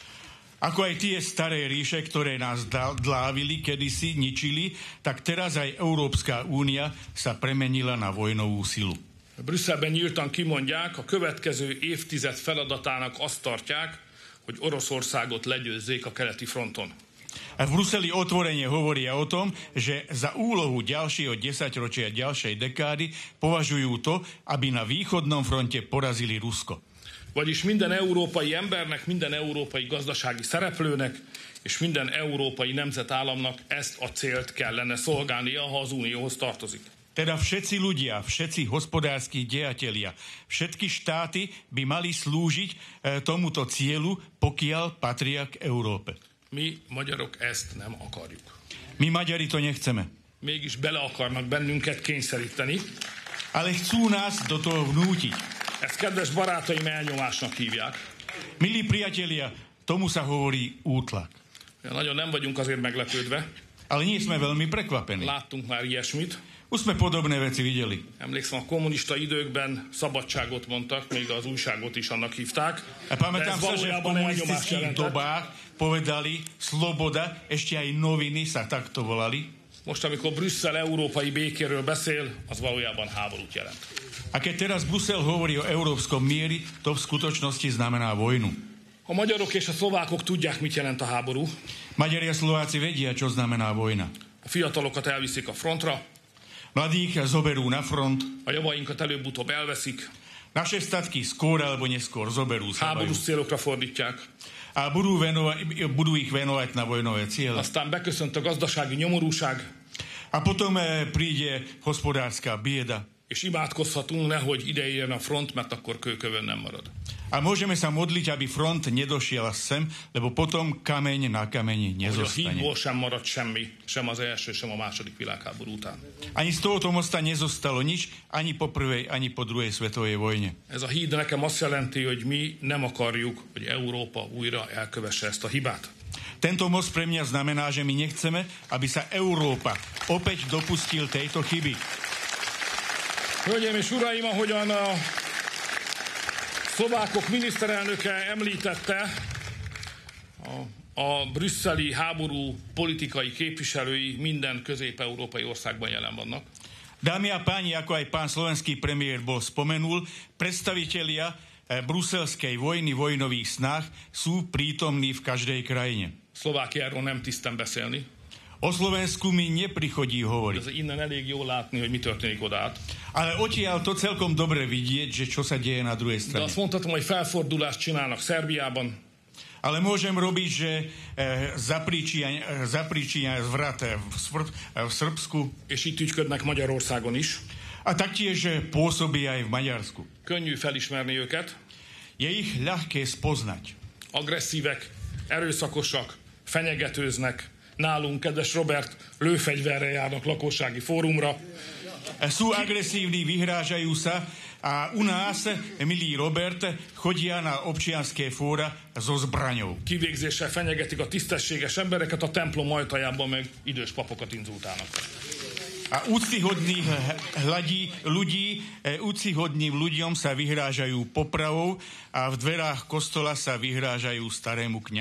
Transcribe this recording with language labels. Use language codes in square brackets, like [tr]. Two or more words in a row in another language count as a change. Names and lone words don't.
[sk] Ako aj tie staré ríše, ktoré nás dlávili, kedysi ničili, tak teraz aj Európska únia sa premenila na vojnovú silu. [hu] Brüsszelben nyíltan kimondják, a következő évtized feladatának azt tartják, hogy Oroszországot legyőzzék a keleti fronton. [sk] A v Bruseli otvorene hovoria o tom, že za úlohu ďalšieho desaťročia, ďalšej dekády považujú to, aby na východnom fronte porazili Rusko. [hu] Vagyis minden európai embernek, minden európai gazdasági szereplőnek és minden európai nemzetállamnak ezt a célt kellene szolgálnia, ha az Unióhoz tartozik. [sk] Teda všetci ľudia, všetci hospodárski dejatelia, všetky štáty by mali slúžiť tomuto cieľu, pokiaľ patria k Európe. [hu] Mi magyarok ezt nem akarjuk. [sk] My Maďari to nechceme. [hu] Mégis bele akarnak bennünket kényszeríteni. [sk] Ale chcú nás do toho vnútiť. [hu] Ezt kedves barátaim elnyomásnak hívják. [sk] Milí priatelia, tomu sa hovorí útlak. [hu] Ja, nagyon nem vagyunk azért meglepődve. [sk] Ale nie sme veľmi prekvapení. [hu] Láttunk már ilyesmit. [sk] Už sme podobné veci videli. [hu] Emlékszem, a kommunista időkben szabadságot mondtak, még az újságot is annak hívták. [sk] A pamätám sa, že v komunistických dobách povedali sloboda, ešte aj noviny sa takto volali. [hu] Most, amikor Brüsszel európai békéről beszél, az valójában háborút jelent. [sk] A keď teraz Brusel hovorí o európskom mieri, to v skutočnosti znamená vojnu. [hu] A magyarok és a szlovákok tudják, mit jelent a háború. [sk] Maďari a Slováci vedia, čo znamená vojna. [hu] A fiatalokat elviszik a frontra. [sk] Mladých zoberú na front. [hu] A javainkat előbb-utóbb elveszik. [sk] Naše statky skôr alebo neskôr zoberú. [hu] Háborús célokra fordítják. [sk] A budú ich venovať na vojnové ciele. [hu] Aztán beköszönt a gazdasági nyomorúság. [sk] A potom príde hospodárska bieda. [hu] És imádkozhatunk, nehogy ide érjen a front, mert akkor kőkövön nem marad. [sk] A môžeme sa modliť, aby front nedošiel sem, lebo potom kameň na kameni nezostane. [hu] A hídból sem maradt semmi, sem az első, sem a második világháború után. [sk] Ani z tohoto mosta nezostalo nič, ani po prvej, ani po druhej svetovej vojne. [hu] Ez a híd nekem azt jelenti, hogy mi nem akarjuk, hogy Európa újra elkövesse ezt a hibát. [sk] Tento most pre mňa znamená, že my nechceme, aby sa Európa opäť dopustil tejto chyby. [hu] Hölgyeim és uraim, ahogyan a szlovákok miniszterelnöke említette, a brüsszeli háború politikai képviselői minden közép-európai országban jelen vannak. [sk] Dámy a páni, ako aj pán slovenský premiér bol spomenul, predstavitelia bruselskej vojny, vojnových snách sú prítomní v každej krajine. [hu] Szlovákiáról nem tisztem beszélni. [sk] O Slovensku mi neprichodí hovoriť. [hu] Ez innen elég jól látni, hogy mi történik odát. [sk] Ale odtiaľ to celkom dobre vidieť, že čo sa deje na druhej strane. [hu] De azt mondhatom, hogy felfordulást csinálnak Szerbiában. [sk] Ale môžem robiť, že zapríčia zvrat v Srbsku. [hu] És itt ügyködnek Magyarországon is. [sk] A taktiež pôsobí aj v Maďarsku. [hu] Könnyű felismerni őket. [sk] Je ich ľahké spoznať. [hu] Agresszívek, erőszakosak, fenyegetőznek. Nálunk, kedves Robert, lőfegyverrel járnak lakossági fórumra. [sk] Sú agresívni, vyhrážajú sa a u nás, milý Robert, chodia na občianske fóra so zbraňou. [hu] Kivégzéssel fenyegetik a tisztességes embereket, a templom ajtajában meg idős papokat inzultálnak. [sk] A úctyhodným ľuďom sa vyhrážajú popravou a v dverách kostola sa vyhrážajú starému kňazovi.